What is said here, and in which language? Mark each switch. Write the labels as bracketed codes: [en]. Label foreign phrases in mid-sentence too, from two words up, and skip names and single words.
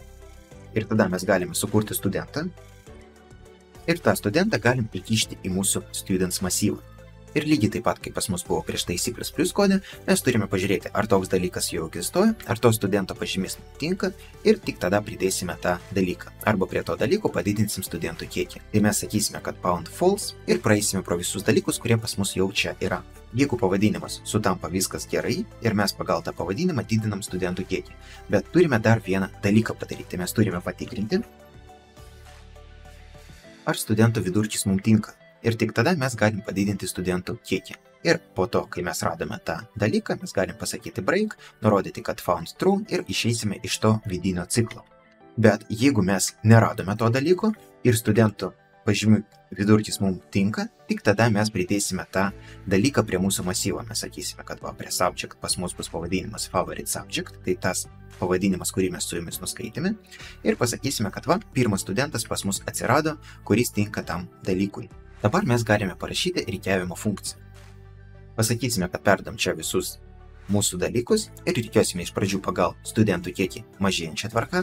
[lt] Ir tada mes galime sukurti studentą ir tą studentą galim įkišti į mūsų students masyvą. Ir lygiai taip pat, kaip pas mus buvo prieš tai C++ kode, mes turime pažiūrėti, ar toks dalykas jau egzistuoja, ar to studento pažymys tinka ir tik tada pridėsime tą dalyką. Arba prie to dalyko padidinsim studentų kiekį. Tai mes sakysime, kad [en] pound false [lt] ir praeisime pro visus dalykus, kurie pas mus jau čia yra. Jeigu pavadinimas sutampa viskas gerai ir mes pagal tą pavadinimą didinam studentų kiekį. Bet turime dar vieną dalyką padaryti. Mes turime patikrinti, ar studentų vidurkis mums tinka. Ir tik tada mes galim padidinti studentų kiekį. Ir po to, kai mes radome tą dalyką, mes galim pasakyti break, nurodyti, kad [en] found true [lt] ir išeisime iš to vidinio ciklo. Bet jeigu mes neradome to dalyko ir studentų pažymių vidurkis mums tinka, tik tada mes pridėsime tą dalyką prie mūsų masyvo. Mes sakysime, kad va, prie subject pas mus bus pavadinimas [en] favorite subject, [lt] tai tas pavadinimas, kurį mes su jumis nuskaitėme. Ir pasakysime, kad va, pirmas studentas pas mus atsirado, kuris tinka tam dalykui. Dabar mes galime parašyti rikiavimo funkciją. Pasakysime, kad perdam čia visus mūsų dalykus ir rikiuosime iš pradžių pagal studentų kiekį mažėjančią tvarką.